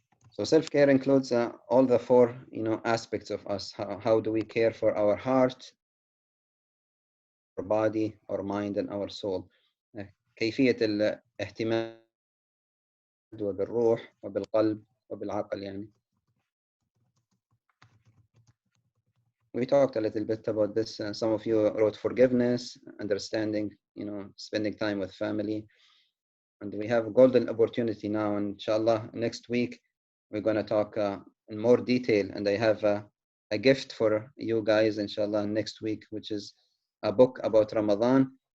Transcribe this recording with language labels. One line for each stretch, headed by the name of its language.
English: So self-care includes all the four, aspects of us. How do we care for our heart, our body, our mind, and our soul?
Arabic: كيفية الاهتمام وبالروح وبالقلب وبالعقل يعني.
English: We talked a little bit about this. Some of you wrote forgiveness, understanding, spending time with family. And we have a golden opportunity now. And inshallah, next week, we're going to talk in more detail. And I have a gift for you guys, inshallah, next week, which is a book about Ramadan.